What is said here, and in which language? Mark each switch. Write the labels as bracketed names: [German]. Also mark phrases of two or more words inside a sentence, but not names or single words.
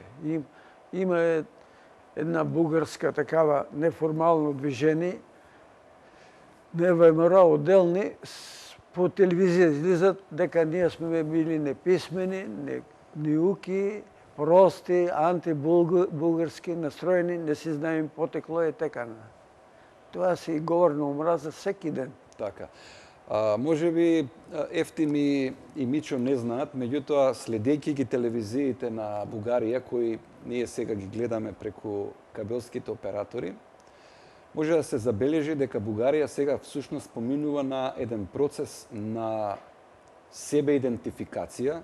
[Bulgarian] Има една българска такава неформално движение, не ВМРО отделни, по телевизия излизат дека ние сме били неписмени, неуки, прости, антибулгарски настроени, не си знаем потекло и така. Това си и говор на омраза всеки ден. Така. [Macedonian] Може би Ефтим и Мичо не знаат, меѓутоа следејќи ги телевизиите на Бугарија, кои ние сега ги гледаме преку кабелските оператори, може да се забележи дека Бугарија сега всушност поминува на еден процес на себеидентификација